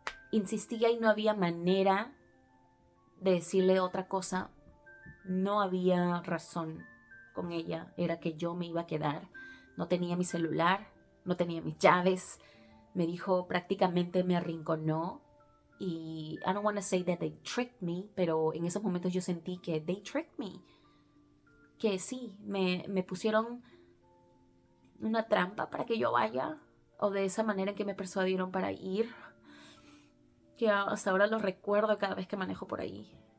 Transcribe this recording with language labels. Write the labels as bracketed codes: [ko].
[es] Insistía y no había manera de decirle otra cosa. No había razón con ella. Era que yo me iba a quedar. No tenía mi celular, no tenía mis llaves. Me dijo, prácticamente me arrinconó. [en] Y I don't want to say that they tricked me, [es] pero en esos momentos yo sentí que [en] they tricked me. [es] Que sí, me pusieron una trampa para que yo vaya, o de esa manera en que me persuadieron para ir, que hasta ahora lo recuerdo cada vez que manejo por ahí.